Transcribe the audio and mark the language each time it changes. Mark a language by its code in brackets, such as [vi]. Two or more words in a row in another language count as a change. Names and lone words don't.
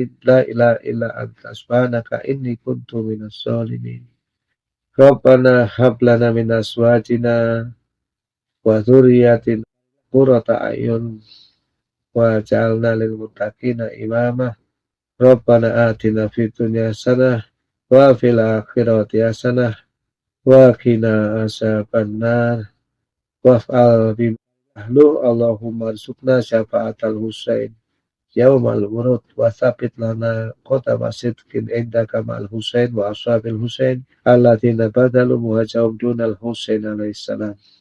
[ar] لا إله إلا أنت سبحانك إني كنت من الظالمين. ربنا هب لنا من أزواجنا وذرياتنا قرة أعين واجعلنا للمتقين إماما. ربنا آتنا في الدنيا حسنة وفي الآخرة حسنة وقنا عذاب النار. وافعل بما أهله. اللهم ارزقنا شفاعة الحسين يوم الورود وثبت لنا قدم صدق عندك مع الحسين وأصحاب الحسين الذين بذلوا مهجهم دون الحسين عليه السلام.